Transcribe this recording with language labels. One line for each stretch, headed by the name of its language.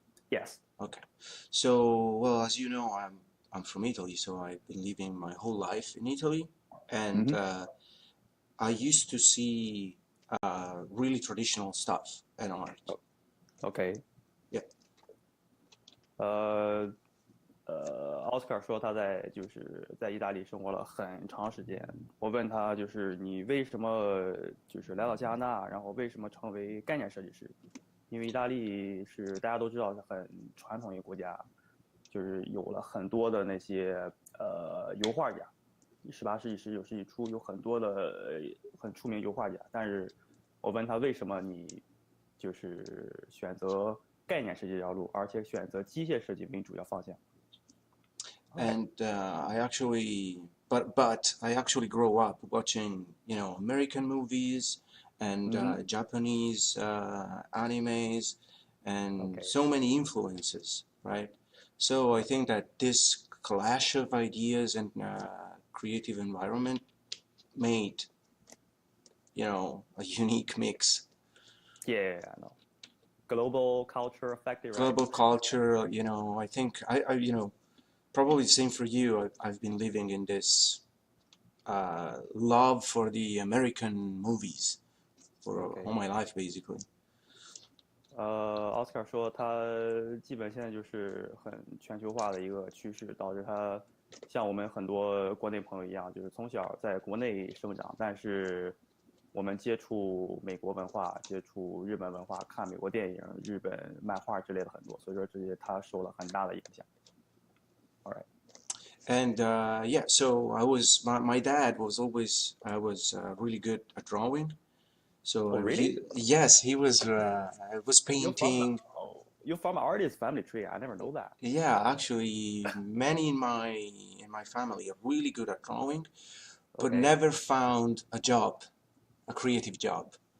English: Yes. Okay. So, well, as you know, I'm from Italy, so I've been living my whole life in Italy, and I used to see really traditional stuff and art. Okay. Yeah.
Chinese: Oscar 说他在意大利生活了很长时间。我问他就是你为什么就是来到加拿大，然后为什么成为概念设计师？因为意大利是大家都知道是很传统一个国家，就是有了很多的那些油画家，18世纪、19世纪初有很多的很出名油画家。但是我问他为什么你就是选择概念设计这条路，而且选择机械设计为主要方向。
English: And I actually, but I actually grew up watching, American movies and Japanese animes and so many influences, right? So I think that this clash of ideas and creative environment made, a unique mix. Yeah, I know. Global culture affected, right? Global culture, I think probably the same for you. I've been living in this love for the American movies for all my life, basically.
Chinese: Oscar 说他基本现在就是很全球化的一个趋势，导致他像我们很多国内朋友一样，就是从小在国内生长，但是我们接触美国文化、接触日本文化、看美国电影、日本漫画之类的很多，所以说这些他受了很大的影响。
English: All right. And so my dad was always really good at drawing. So really? He was painting. You're from an artist family tree. I never know that. Yeah, actually, many in my family are really good at drawing, but never found a job, a creative job.